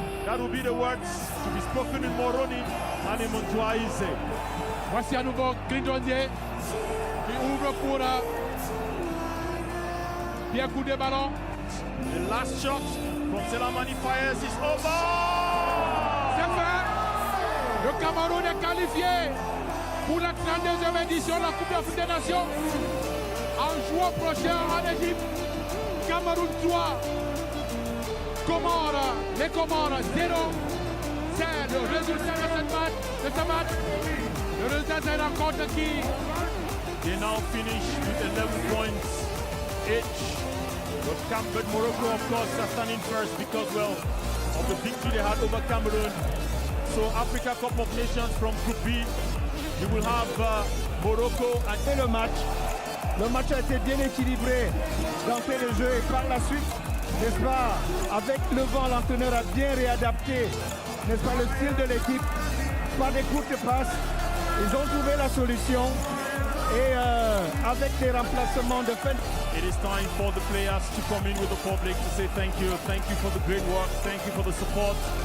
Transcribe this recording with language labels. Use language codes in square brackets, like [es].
[en] That will be the words to be spoken in Moroni and in Montouaïse. [fr] Voici à nouveau Clinton Jede qui ouvre pour bien coup de ballon. [en] The last shot from Selamani Fayez is over. [fr] C'est fait. Le Cameroun est qualifié pour la 32e édition de la Coupe d'Afrique des Nations. En juin prochain en Égypte, Cameroun 3, Comores, les Comores 0. C'est le résultat de ce match. Le résultat de cette rencontre qui [en] They now finish with 11 points each. But Morocco, of course, are standing first because, well, of the victory they had over Cameroon. So Africa Cup of Nations from Group B, you will have Morocco and [fr] Et le match a été bien équilibré d'entrée de jeu et par la suite, n'est-ce pas, avec le vent, l'entraîneur a bien réadapté, n'est-ce pas, le style de l'équipe par des courtes passes. Ils ont trouvé la solution et avec des remplacements de fin. [en] it is time for the players to come in with the public to say thank you for the great work, thank you for the support.